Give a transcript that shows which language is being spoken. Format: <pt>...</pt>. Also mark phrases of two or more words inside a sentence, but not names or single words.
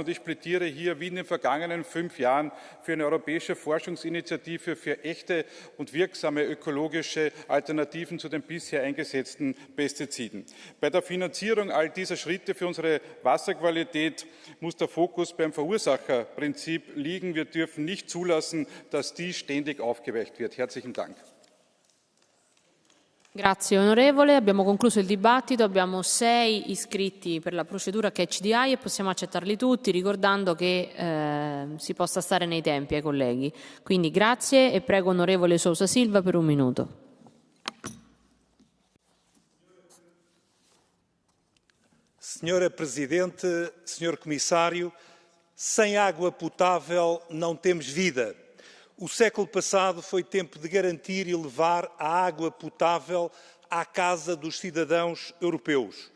<de>Und ich plädiere hier, wie in den vergangenen 5 Jahren, für eine europäische Forschungsinitiative für echte und wirksame ökologische Alternativen zu den bisher eingesetzten Pestiziden. Bei der Finanzierung all dieser Schritte für unsere Wasserqualität muss der Fokus beim Verursacherprinzip liegen. Wir dürfen nicht zulassen, dass dies ständig aufgeweicht wird. Herzlichen Dank.</de> <it>Grazie onorevole, abbiamo concluso il dibattito, abbiamo 6 iscritti per la procedura</it> <en>Catch the Eye</en> <it>e possiamo accettarli tutti, ricordando che si possa stare nei tempi ai colleghi. Quindi grazie e prego onorevole Sousa Silva per 1 minuto.</it> <pt>Senhora Presidente, Senhor Comissário, sem água potável não temos vida. O século passado foi tempo de garantir e levar a água potável à casa dos cidadãos europeus.</pt>